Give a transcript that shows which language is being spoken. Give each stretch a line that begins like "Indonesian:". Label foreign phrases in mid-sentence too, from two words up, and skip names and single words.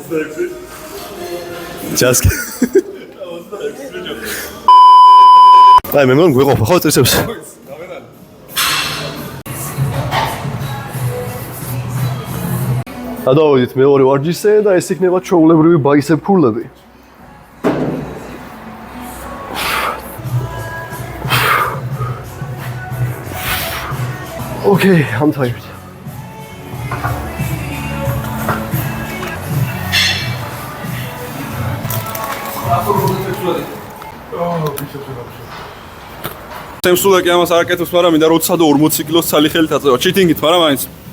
Georgian: ჯასკ. აი მე მგონი გვეყოფა ხო წესებს? გადავიდეთ მეორე ვარჯიშზე და ეს იქნება ჩვეულებრივი
English: bicep pull-ები. Okay, I'm tired.
Georgian: სემსულეკი ამას არ აკეთებს, მაგრამ მინდა 40 კილოს ცალი ხელით აწევა. ჩიტინგით, მაგრამ მაინც.